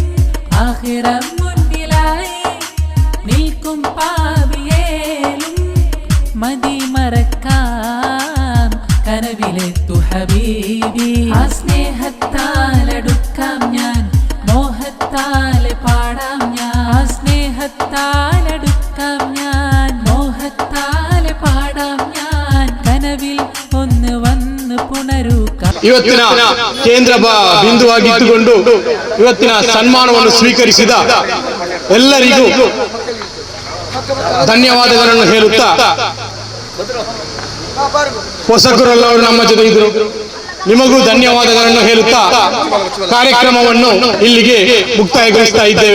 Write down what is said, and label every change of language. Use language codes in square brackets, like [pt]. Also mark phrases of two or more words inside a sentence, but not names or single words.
[ml] ആഖിറം മുന്നിലായി നിൽക്കും പാവിയേലും മതി മറക്കാം കനവിലെത്തു ഹബീബി ആ സ്നേഹത്താലടുക്കാം ഞാൻ മോഹത്താലെ പാടാം ഞാൻ ആ സ്നേഹത്താലടുക്കാം ഞാൻ മോഹത്താലെ പാടാം ഞാൻ കനവിൽ ഒന്ന് വന്ന് പുണരൂക്കാം [kn] ಇವತ್ತಿನ ಕೇಂದ್ರ ಬಿಂದುವಾಗಿಟ್ಟುಕೊಂಡು ಇವತ್ತಿನ ಸನ್ಮಾನವನ್ನು ಸ್ವೀಕರಿಸಿದ ಎಲ್ಲರಿಗೂ ಧನ್ಯವಾದಗಳನ್ನು ಹೇಳುತ್ತಾ ಹೊಸಕರಲ್ಲವರು ನಮ್ಮ ಜೊತೆ ಇದ್ದರು, ನಿಮಗೂ ಧನ್ಯವಾದಗಳನ್ನು ಹೇಳುತ್ತಾ ಕಾರ್ಯಕ್ರಮವನ್ನು ಇಲ್ಲಿಗೆ ಮುಕ್ತಾಯಗೊಳಿಸ್ತಾ ಇದ್ದೇವೆ.